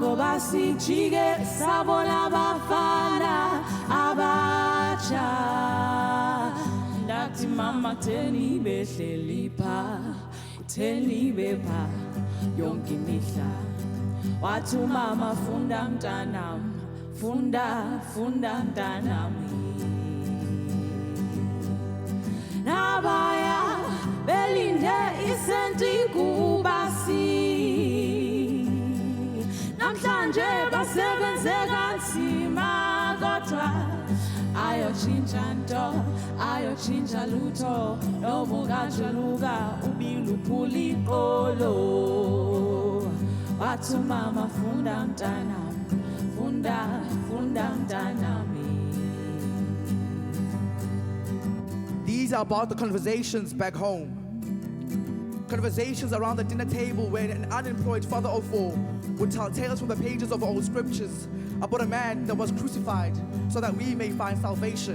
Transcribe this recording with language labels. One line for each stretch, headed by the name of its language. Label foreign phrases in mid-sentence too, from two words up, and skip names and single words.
Xhosa: koba sijike sabona abafana abatsha, ndathi mama kutheni behleli pha, kutheni bepha yonke imihla, wathi umama funda mntanam, funda mntanam. Nabaya belinde isenti kubasi, namhlanje basebenze kanzima kodwa ayotshintsha nto, ayotshintsha lutho, nobukajuluka ubili uphula iqolo, wathi umama funda mntanam, funda mntanami.
English: These are about the conversations back home. Conversations around the dinner table where an unemployed father of four would tell tales from the pages of old scriptures about a man that was crucified so that we may find salvation.